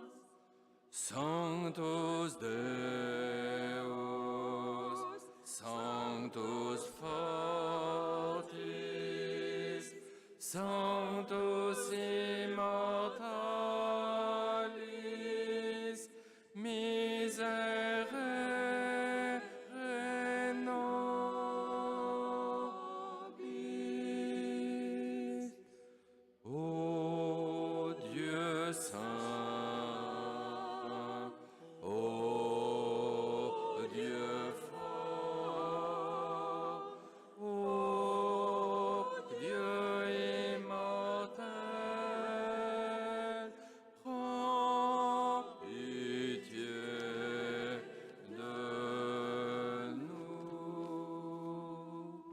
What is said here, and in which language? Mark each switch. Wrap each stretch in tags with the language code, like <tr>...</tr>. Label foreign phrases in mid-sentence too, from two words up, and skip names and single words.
<la>Sanctus Deus, Sanctus Fortis, Sanctus Immortalis, Miserere nobis.</la> <fr>Ô Dieu saint, ô Dieu fort, ô Dieu immortel, prends pitié de nous.</fr>